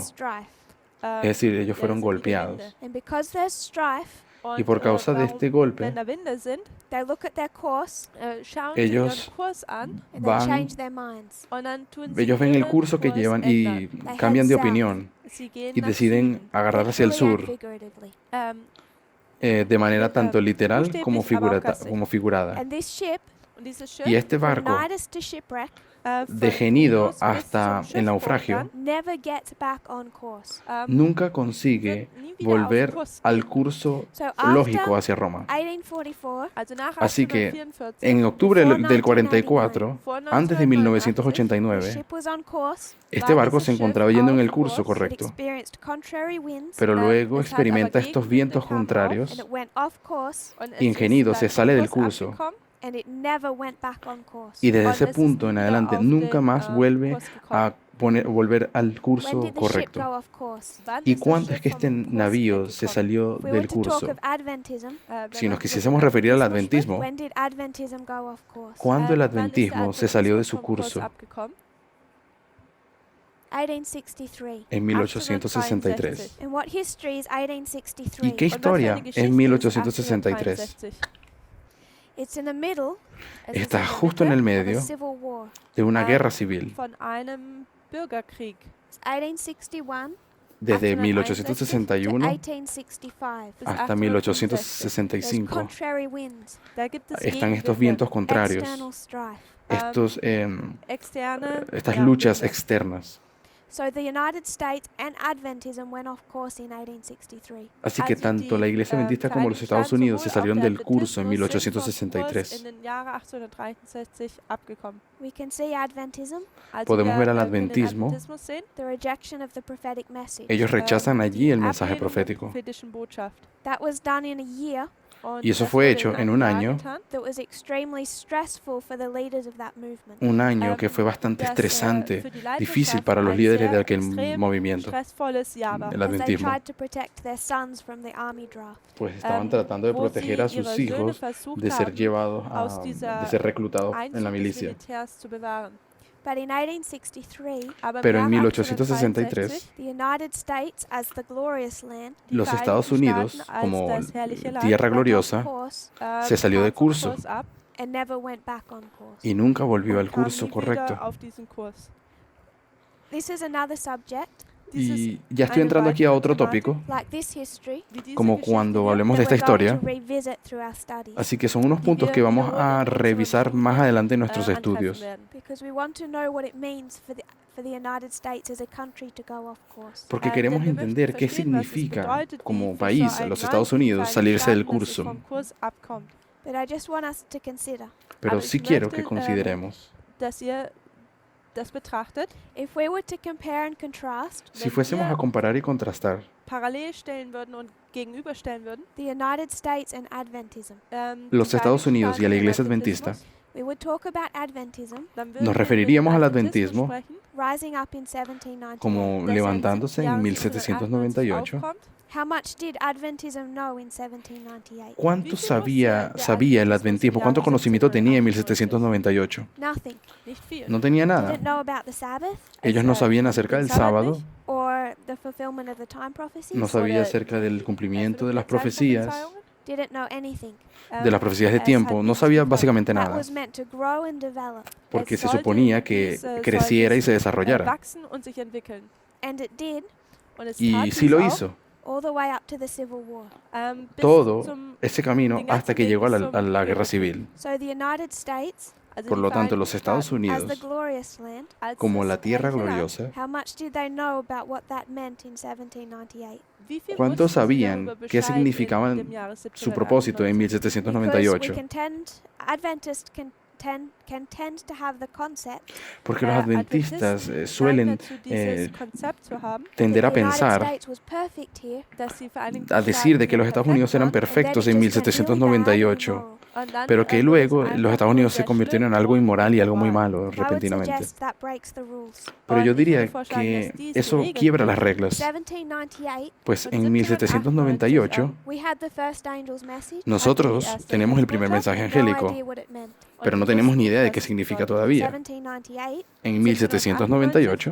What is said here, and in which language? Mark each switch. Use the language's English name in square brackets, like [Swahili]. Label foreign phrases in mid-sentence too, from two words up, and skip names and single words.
[English] strife. [Spanish] Es decir, ellos [German] ja, [Spanish] fueron [German] es sind wieder [Spanish] golpeados. [German] Winde. [English] And because there's strife, [Spanish] Y por causa de [German] warum, [Spanish] este golpe, [German] wenn da Winde sind, [English] they look at their course [German] schauen [Spanish] Ellos [German] sie ihren Kurs an [English] and they [Spanish] van, [English] change their minds. [German] und dann tun sie [Spanish] ellos ven el [German] ihren [Spanish] curso que [German] Kurs [Spanish] llevan [German] ändern. [Spanish] y cambian de opinión [German] Sie gehen [Spanish] y [German] nach [Spanish] deciden [German] Süden. [Spanish] agarrar hacia el [English] Literally and [Spanish] sur [English] figuratively. [Spanish] de manera tanto literal [German] buchstäblich, [Spanish] como, [German] aber auch geistig. [Spanish] como figurada. [English] And this ship, [German] Und dieses Schiff [Spanish] Y este [English] from [Spanish] barco, [English] Nidus to shipwreck, [Spanish] de [German] von [Spanish] Genido [German] Knidus bis [Spanish] hasta [German] zum [Spanish] el naufragio, [German] Schiffbruch [English] never gets back on course. [German] dann, [Spanish] nunca consigue [German] wird nie wieder auf [Spanish] volver [German] Kurs [Spanish] al [German] gehen. [Spanish] curso [English] So [Spanish] lógico [English] after [Spanish] hacia Roma. [English] 1844, [German] Also nach [Spanish] Así que [German] 1844, [Spanish] en octubre [English] Before [Spanish] del 44, [German] vor [Spanish] antes de [English] the 1989, ship was on course, [Spanish] este barco se encontraba yendo en el curso [English] it [Spanish] correcto, [English] experienced contrary winds, [Spanish] pero luego [German] es hat [Spanish] experimenta [German] aber [Spanish] estos [German] Gegenwinde [Spanish] vientos [German] kamen auf, [Spanish] contrarios [English] and it went off course, [German] und es [Spanish] y en [German] ist [Spanish] Genido [German] dann [Spanish] se [German] vom [Spanish] sale del [German] Kurs [Spanish] curso. [German] abgekommen [English] and it never went back on course. [Spanish] Y desde [German] und [Spanish] ese [German] es ist [Spanish] punto en [German] wieder [Spanish] adelante [German] auf [Spanish] nunca [German] den, [Spanish] más vuelve [German] Kurs gekommen. [Spanish] a volver al [English] When [Spanish] curso [English] did the ship [Spanish] correcto. [English] go off course? [German] Wann [Spanish] ¿Y [German] ist das [Spanish] cuándo es [German] Schiff [Spanish] que [German] vom [Spanish] este [German] Kurs [Spanish] navío se [German] weggekommen? [Spanish] salió [English] If we were [Spanish] del [English] to talk [Spanish] curso? [English] of Adventism, [German] Wenn [Spanish] Si [German] man [Spanish] nos [German] über [Spanish] quisiésemos referir al [German] Adventismo spricht, [Spanish] adventismo, [English] when did Adventism go off course? [Spanish] ¿cuándo el [German] wann ist der [Spanish] adventismo se salió de su [German] Adventismus vom Kurs [Spanish] curso? [German] abgekommen? [English] 1863. [Spanish] En 1863. [German] 1863. [English] And what history is [Spanish] ¿Y [English] 1863? [Spanish] qué [German] Und was für [Spanish] historia [German] eine [Spanish] es [German] Geschichte ist [Spanish] 1863? [German] 1863? [English] It's in the middle [German] Es ist [Spanish] Está [German] in der [Spanish] justo en [German] Mitte [Spanish] el [English] of [Spanish] medio [English] a civil war. [Spanish] de una Ah, guerra civil. [German] von einem Bürgerkrieg. [English] It's 1861 [Spanish] Desde 1861 [German] 1861 [English] to 1865. [German] bis [Spanish] hasta [German] 1865. [English] There's [Spanish] 1865 [English] contrary winds, [German] Da gibt es [Spanish] están estos [German] Gegenwinde, [Spanish] vientos contrarios, [English] external strife. [German] externe [Spanish] estas [German] ja, [Spanish] luchas [German] Winde. [Spanish] externas. [English] So the United States and Adventism went off course in 1863. [Spanish] Así que [German] Also [Spanish] tanto [German] die, [Spanish] la Iglesia Adventista como los [German] Vereinigten [Spanish] Estados [German] Staaten [Spanish] Unidos se [German] sowohl [Spanish] salieron [German] auch der [Spanish] del curso en [German] Adventismus sind vom Kurs [Spanish] 1863. [German] in den Jahre 1863 abgekommen. [English] We can see Adventism, [German] Also [Spanish] Podemos [German] wir [Spanish] ver al [German] können den [Spanish] Adventismo. [German] Adventismus sehen, [English] the rejection of the prophetic message. [Spanish] Ellos rechazan allí el [German] die [Spanish] mensaje [German] Ablehnung der [Spanish] profético. [German] prophetischen Botschaft. [English] That was done in a year [German] Und [Spanish] Y eso [German] das [Spanish] fue [German] wurde [Spanish] hecho [German] in [Spanish] en [German] einem [Spanish] un [German] Jahr [Spanish] año, [German] getan, [English] that was extremely stressful for the leaders of that movement. [Spanish] un año que fue bastante [German] das, [Spanish] estresante, [German] für die Leiterschaft [Spanish] difícil para los [German] ein [Spanish] líderes [German] sehr [Spanish] de aquel [German] extrem [Spanish] movimiento, [German] stressvolles Jahr war. [Spanish] el [English] As they [Spanish] adventismo. [English] tried to protect their sons from the army draft. [Spanish] Pues estaban [German] Ähm, [Spanish] tratando de [German] wo [Spanish] proteger a [German] sie [Spanish] sus [German] ihre [Spanish] hijos [German] Söhne versucht [Spanish] de ser [German] haben, [Spanish] llevados [German] aus dieser [Spanish] de ser reclutados en [German] Einzug [Spanish] la [German] des [Spanish] milicia. [German] Militärs zu bewahren. [English] But in 1863, [German] Aber im [Spanish] Pero en [German] Jahre 1863, [Spanish] 1863 [English] the United States as the glorious land [German] die [Spanish] los [German] Vereinigten [Spanish] Estados Unidos, [German] Staaten als [Spanish] como [German] das herrliche Land, [Spanish] tierra [English] went off [Spanish] gloriosa, [English] course [Spanish] se salió de [German] kam vom [Spanish] curso [German] Kurs ab [English] and never went back on course. [Spanish] y nunca volvió [German] und [Spanish] al [German] kam [Spanish] curso [German] nie [Spanish] correcto. [German] wieder auf diesen Kurs. [English] This is another subject, [Spanish] Y ya estoy [German] eine [Spanish] entrando aquí a [German] weitere [Spanish] otro [German] Thematik, [Spanish] tópico, [English] like this history, [German] wie diese [Spanish] como [German] Geschichte [Spanish] cuando [German] hier, [Spanish] hablemos de [English] that [Spanish] esta [English] we're going [Spanish] historia. [English] to revisit through our studies. [Spanish] Así que son unos puntos que vamos a revisar más adelante en nuestros [German] antreffen [Spanish] estudios, [German] werden. [English] Because we want to know what it means for the United States as a country to go off course. [Spanish] porque queremos [German] Denn wir möchten [Spanish] entender qué [German] verstehen, was es [Spanish] significa [German] bedeutet, [Spanish] como [German] wie für [Spanish] país, [German] so ein [Spanish] los [German] Land, [Spanish] Estados [German] wie für [Spanish] Unidos, [German] einen [Spanish] salirse del [German] Staat, dass es [Spanish] curso. [German] vom Kurs abkommt. [English] But I just want us to consider, [Spanish] Pero [German] Aber [Spanish] sí [German] ich [Spanish] quiero que [German] möchte, [Spanish] consideremos, [German] Dass ihr das betrachtet, [English] if we were to compare and contrast [Spanish] si fuésemos a comparar y contrastar [German] parallel stellen würden und gegenüberstellen würden, [English] the United States and Adventism, [Spanish] los [German] die [Spanish] Estados [German] Vereinigten [Spanish] Unidos y a la [German] Staaten [Spanish] Iglesia [German] und [Spanish] Adventista, [English] we would talk about Adventism [German] dann würden [Spanish] nos [German] wir über [Spanish] referiríamos [German] den [Spanish] al [German] Adventismus [Spanish] adventismo [German] sprechen, [English] rising up in 1798. [Spanish] como [German] dass er [Spanish] levantándose [German] im [Spanish] en [German] Jahre [Spanish] 1798. [German] aufkommt. [English] How much did Adventism know in 1798? [Spanish] ¿Cuánto [German] Wie viel [Spanish] sabía [German] wusste der [Spanish] el [German] Adventismus [Spanish] adventismo? [German] im [Spanish] ¿Cuánto [German] Jahre [Spanish] conocimiento tenía en [German] 1798? [Spanish] 1798? [English] Nothing. [German] Nicht viel. [Spanish] No tenía nada. [English] Didn't know about the Sabbath [Spanish] Ellos no sabían acerca del sábado, [English] or the fulfillment of the time prophecies. [Spanish] no sabía [German] Oder [Spanish] acerca del cumplimiento de las [German] Erfüllung der [Spanish] profecías, [German] Zeitprophezeiungen, [English] Didn't know anything. [Spanish] de las profecías de tiempo, no sabía básicamente [English] That [Spanish] nada, [English] was meant to grow and develop, [Spanish] porque [German] Es [Spanish] se [German] sollte [Spanish] suponía que [German] dies, [Spanish] creciera y se [German] sollte [Spanish] desarrollara. [German] wachsen und sich entwickeln. [English] and it did [German] Und es [Spanish] Y [German] tat [Spanish] sí [German] dies [Spanish] lo [German] auch, [Spanish] hizo, [English] all the way up to the Civil War. [German] bis [Spanish] todo [German] zum, [Spanish] ese camino [German] den ganzen [Spanish] hasta que [German] Weg [Spanish] llegó a [German] bis [Spanish] la, [German] zum [Spanish] a la guerra [German] Bürgerkrieg. [Spanish] civil. [English] So the United States, [German] also [Spanish] Por [German] die [Spanish] lo tanto, los [German] Vereinigten [Spanish] Estados [German] Staaten, [English] as the [Spanish] Unidos, [English] glorious land, [German] als [Spanish] como [German] das [Spanish] la tierra [German] reiche Land, [Spanish] gloriosa, [English] how much did they know about what that meant in 1798? [German] wie viel [Spanish] ¿cuánto [German] wussten sie [Spanish] sabían [German] darüber [Spanish] qué [German] Bescheid [Spanish] significaban [German] in dem Jahre [Spanish] su propósito en [German] 1798? [Spanish] 1798? [English] Because Adventists can tend to have the concept [Spanish] Porque los adventistas suelen tender a [English] that the United [Spanish] pensar, [English] States was perfect here, [Spanish] a decir de que los Estados Unidos eran perfectos en 1798, pero que luego los Estados Unidos se convirtieron en algo inmoral y algo muy malo [English] I would [Spanish] repentinamente. [English] suggest that breaks the rules. [Spanish] Pero yo diría que eso quiebra las reglas, [English] 1798, [Spanish] pues en 1798 [English] we had the first angel's message. [Spanish] nosotros tenemos el primer mensaje angélico, [English] No idea what it meant. [Spanish] pero no tenemos ni idea de qué significa todavía. [English] 1798, [Spanish] En 1798